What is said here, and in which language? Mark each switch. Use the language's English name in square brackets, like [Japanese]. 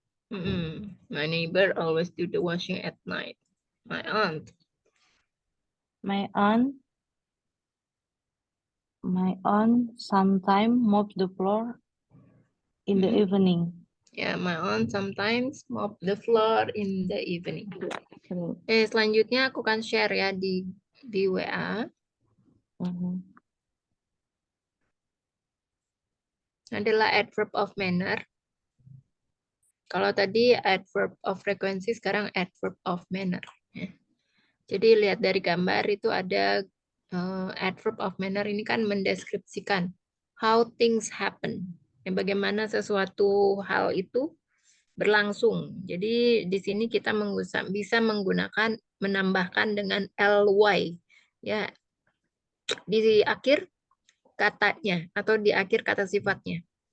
[English] My neighbor always do the washing at night. My aunt. My aunt sometimes mops the floor in the evening. Yeah, my aunt sometimes mop the floor in the evening. [Indonesian] Selanjutnya aku akan share ya di WA. Adalah adverb of manner. Kalau tadi adverb of frequency, sekarang adverb of manner. Jadi lihat dari gambar itu ada adverb of manner ini kan mendeskripsikan how things happen. Bagaimana sesuatu hal itu berlangsung. Jadi di sini kita bisa menggunakan menambahkan dengan ly ya di akhir katanya atau di akhir kata sifatnya.